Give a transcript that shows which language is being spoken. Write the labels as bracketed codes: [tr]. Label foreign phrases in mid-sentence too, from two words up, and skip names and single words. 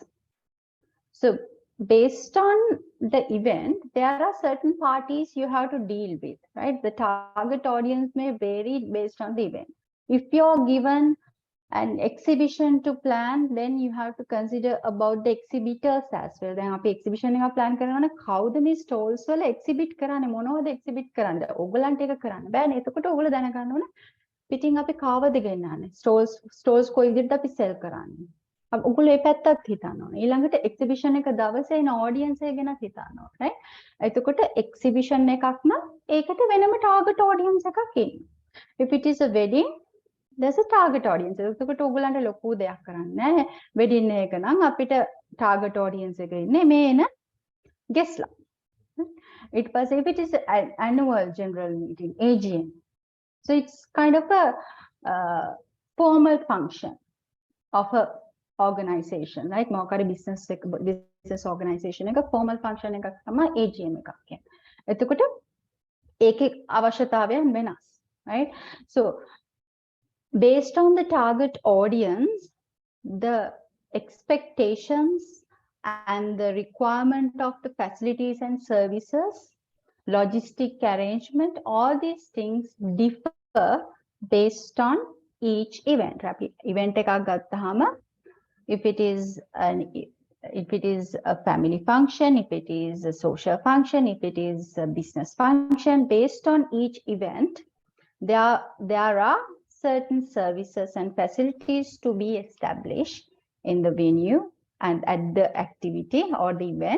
[en] So based on the event, there are certain parties you have to deal with, right? The target audience may vary based on the event. If you're given an exhibition to plan, then you have to consider about the exhibitors as well. [si] Then අපි exhibition එක plan කරනවනේ කවුද මේ stalls වල exhibit කරන්නේ, මොනවද exhibit කරන්නේ? ඕගලන්ට ඒක කරන්න බෑනේ. එතකොට ඕගොල්ලෝ දැනගන්න ඕනේ පිටින් අපි කාවද ගෙන්නන්නේ? stalls කොයි විදිහට අපි sell කරන්නේ? ඔගොල්ලෝ ඒ පැත්තත් හිතන්න ඕනේ. ඊළඟට exhibition එක දවසේ එන audience එක ගැනත් හිතන්න ඕනේ, right? එතකොට exhibition එකක් නම් ඒකට වෙනම [en] target audience [si] එකක් ඉන්නවා. [en] If it is a wedding, there's a target audience. [si] එතකොට ඔයගලන්ට ලොකු දෙයක් කරන්න නැහැ. wedding එක නම් අපිට [en] target audience [si] එක ඉන්නේ මේ එන guest ලා. [en] It was if it is an annual general meeting, AGM. So it's kind of a formal function of a organization, right? [si] මොකක් [en] business organization [si] එක [en] formal function [si] එකක් තමයි AGM එකක් කියන්නේ. එතකොට ඒකේ අවශ්‍යතාවයන් වෙනස්, [en] right? So based on the target audience, the expectations and the requirement of the facilities and services, logistic arrangement, all these things differ based on each event. [si] Event එකක් ගත්තාම [en] if it is a family function, if it is a social function, if it is a business function, based on each event, there are certain services and facilities to be established in the venue and at the activity or the event.